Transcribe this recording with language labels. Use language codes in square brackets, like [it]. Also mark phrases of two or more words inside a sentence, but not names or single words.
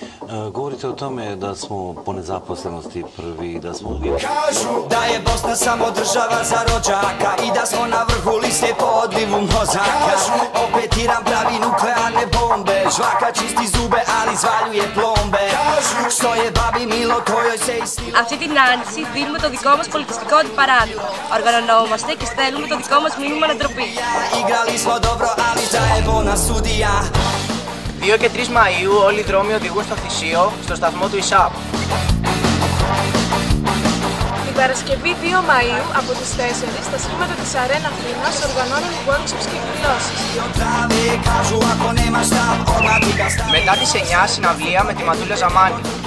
[bs] Govorite o tome da smo po nezaposlenosti prvi, da smo uvijek... Kažu da je Bosna samo država za rođaka i da smo na vrhu liste po odlivu mozaka. Opet Iran pravi nuklearne bombe, žvaka čisti zube ali zvaljuje plombe. Što je babi milo kojoj se istilo... [el] Αυτή την άνοιξη δίνουμε το δικό μας πολιτιστικό αντιπαράδειγμα. Οργανωνόμαστε και στέλνουμε το δικό μας μήνυμα ανατροπή. [bs] Igrali smo dobro ali zajebo nas sudija. [el] 2 και 3 Μαΐου όλοι οι δρόμοι οδηγούν στο Θησίο, στο σταθμό του ΙΣΑΠ. Την Παρασκευή 2 Μαΐου από τις 4 στα σχήματα της Αρένα Αθήνας οργανώνουν workshops και εκδηλώσεις. Μετά τις 9 συναυλία με τη Ματούλα Ζαμάνη.